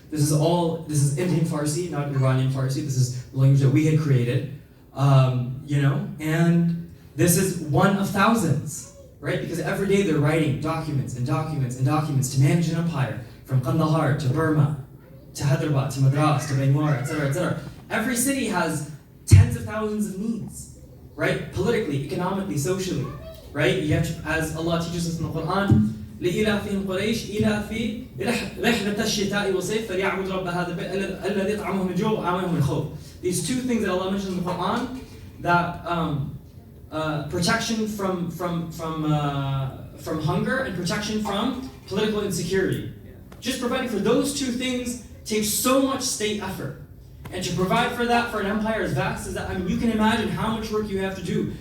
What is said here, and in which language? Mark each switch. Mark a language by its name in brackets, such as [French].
[English] This is Indian Farsi, not Iranian Farsi. This is the language that we had created, and this is one of thousands, right? Because every day they're writing documents and documents and documents to manage an empire from Kandahar to Burma, to Hyderabad, to Madras, to Bangalore, etc., etc. Every city has tens of thousands of needs, right? Politically, economically, socially, right? You have to, as Allah teaches us in the Quran, [Arabic] لإلافهم قريش إلافي رحلة الشتاء والصيف فليعبدوا رب هذا البيت الذي أطعمهم من جوع وآمنهم من خوف. [English] These two things that Allah mentions in the Quran, that protection from hunger and protection from political insecurity. Just providing for those two things takes so much state effort. And to provide for that for an empire as vast as that, I mean, you can imagine how much work you have to do.